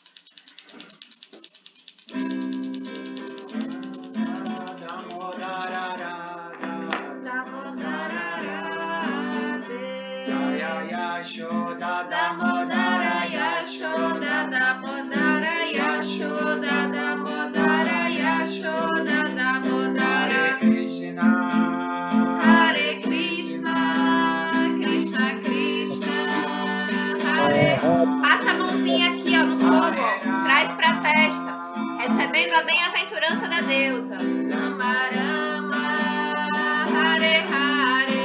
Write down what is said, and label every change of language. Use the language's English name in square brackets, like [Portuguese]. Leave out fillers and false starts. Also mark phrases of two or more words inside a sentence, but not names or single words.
[Portuguese] Damodara Yashoda, Damodara Yashoda, Damodara Yashoda, Damodara. Hare Krishna, Krishna Krishna, Hare. Passa a mãozinha aqui, ó, no fogo, ó. Traz pra testa, recebendo a bem-aventurança da deusa. Amarama, Hare Hare.